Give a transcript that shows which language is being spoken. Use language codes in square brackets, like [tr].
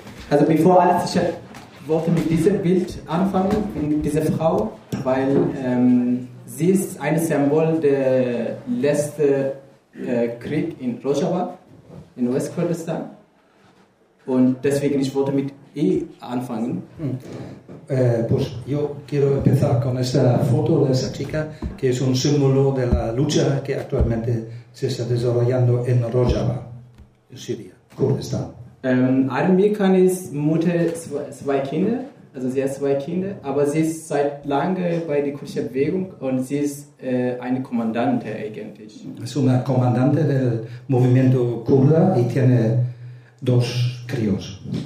[de] Also, bevor alles, ich wollte mit diesem Bild anfangen, mit dieser Frau, weil sie ist ein Symbol der letzte Krieg in Rojava. In West-Kurdistan. Und deswegen, ich wollte mit ihr anfangen. [es] Pues yo quiero empezar con esta foto de esa chica, que es un símbolo de la lucha que actualmente se está desarrollando en Rojava, en Siria, Kurdistan. [de] Armin Mirkan ist Mutter zwei Kinder. Also sie hat zwei Kinder, aber sie ist seit langem bei der kurdischen Bewegung und sie ist eine Kommandante eigentlich. Es ist eine Kommandante [es] del Movimiento Kurda y tiene dos críos.